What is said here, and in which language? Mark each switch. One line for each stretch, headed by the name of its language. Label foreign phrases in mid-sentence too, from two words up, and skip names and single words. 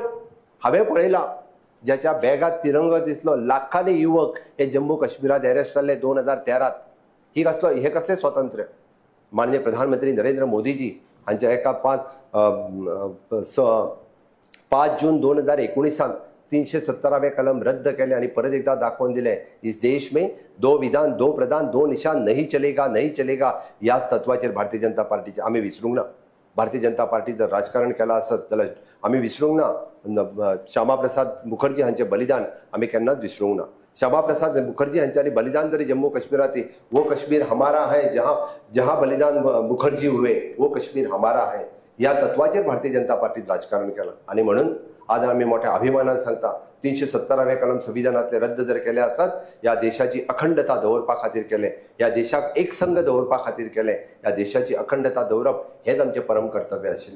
Konkani: हांवें पळयलां ज्याच्या बॅगात तिरंगा दिसलो लाखांनी युवक हे जम्मू काश्मीरात अरेस्ट जाल्ले 2013. हे कसले स्वातंत्र्य. माननीय प्रधानमंत्री नरेंद्र मोदीजी हांच्या एका 5 जून 2019 317वें कलम रद्द केले आणि परत एकदा दाखवून दिले
Hindi: इस देश में 2 विधान 2 प्रधान 2 निशान नहीं चलेगा.
Konkani: याच तत्वाचेर भारतीय जनता पार्टीचे आम्ही विसरूंक ना. भारतीय जनता पार्टी जर राजकारण केला असत जाल्यार आम्ही विसरूंक ना. श्यामा प्रसाद मुखर्जी हांचे बलिदान आम्ही केन्नाच विसरूंक ना. श्यामा प्रसाद मुखर्जी हांच्यानी बलिदान जरी जम्मू काश्मीरात
Hindi: वो कश्मीर हमारा है जहां बलिदान मुखर्जी हुए वो कश्मीर हमारा है
Konkani: या तत्वाचेर भारतीय जनता पार्टीत राजकारण केलं. आणि म्हणून आज आम्ही मोठ्या अभिमानान सांगता 317वें कलम संविधानातले रद्द जर केले असत या देशाची अखंडता दवरपा खातीर केले, या देशाक एकसंघ दवरपा खातीर केले, या देशाची अखंडता दवरप हेच आमचे परम कर्तव्य आशिल्ले.